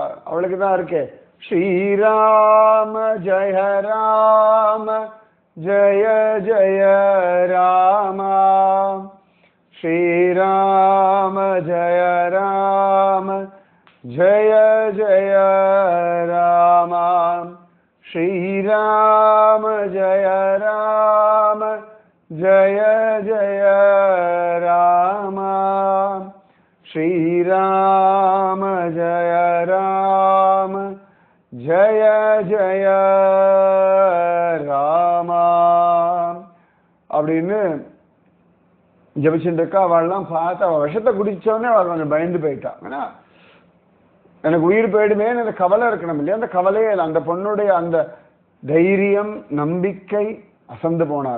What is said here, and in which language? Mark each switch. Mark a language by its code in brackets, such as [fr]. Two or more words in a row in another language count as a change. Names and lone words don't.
[ta] அவளுக்கு தான் இருக்கே, [sa] श्रीराम जय राम जय जय राम, श्रीराम जय राम जय जय श्रीराम जय राम जय जय राम श्रीराम जय राम जय जय राम [ta] அப்படின்னு ஜபிச்சுட்டு இருக்கா. அவள்லாம் பார்த்து அவள் விஷத்தை குடிச்சோடனே அவள் கொஞ்சம் பயந்து போயிட்டான். ஏன்னா எனக்கு உயிர் போயிடுமேன்னு அந்த கவலை இருக்கணும் இல்லையா, அந்த கவலையே அந்த பொண்ணுடைய அந்த தைரியம் நம்பிக்கை அசந்து போனாரு.